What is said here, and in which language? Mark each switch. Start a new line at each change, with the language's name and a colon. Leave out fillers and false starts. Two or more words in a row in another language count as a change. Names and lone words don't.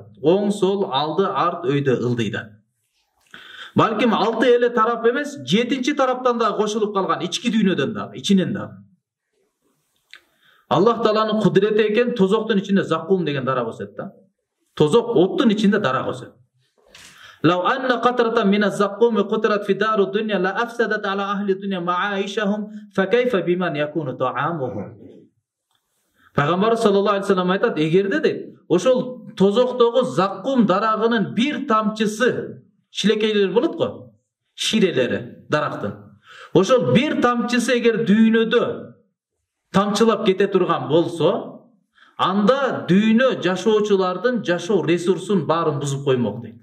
Kyrgyz: Оң, сол, алды, арт, өйдө, ылдыйда. Балким 6 эле тарап эмес, 7-чи тараптан да кошулуп калган, ички дүйнөдөн да, ичинен да. Аллах Тааланын кудурети экен, тозоктун ичинде заккум деген дара өсөт да. Тозок оттун ичинде дара өсөт.
Arabic: لو أن قطرة من الزقوم قطرت في دار الدنيا لأفسدت على أهل الدنيا معايشهم فكيف بمن يكون طعامهم.
Kyrgyz: Пайгамбар
Arabic: صلى الله عليه وسلم
Kyrgyz: айтат, эгерде дейт, ошол тозоктогу заккум дарагынын бир тамчысы, шилекейлер болот го, ширелери дарактын. Ошол бир тамчысы эгер дүйнөдө тамчылап кете турган болсо, анда дүйнө жашоочулардын жашоо ресурсун баарын бузуп коймок дейт.